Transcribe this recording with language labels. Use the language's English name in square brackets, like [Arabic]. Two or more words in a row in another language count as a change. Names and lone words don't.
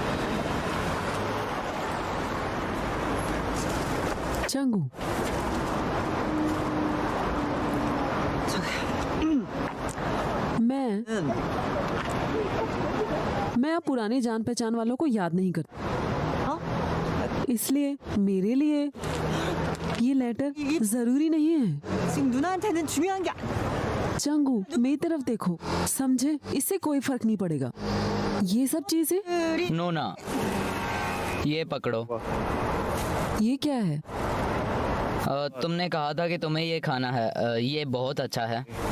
[Hindi] चंगू, हैं। मैं अब पुराने जान पहचान वालों को याद नहीं करती, इसलिए मेरे लिए ये लेटर जरूरी नहीं है। [Korean] 지금 누나한테는 중요한 게 [Hindi] चंगू, मेरी तरफ देखो, समझे? इससे कोई फर्क नहीं पड़ेगा। ये सब चीजें, नोना, ये पकड़ो। ये क्या है? तुमने कहा था कि तुम्हें ये खाना है। ये बहुत अच्छा है।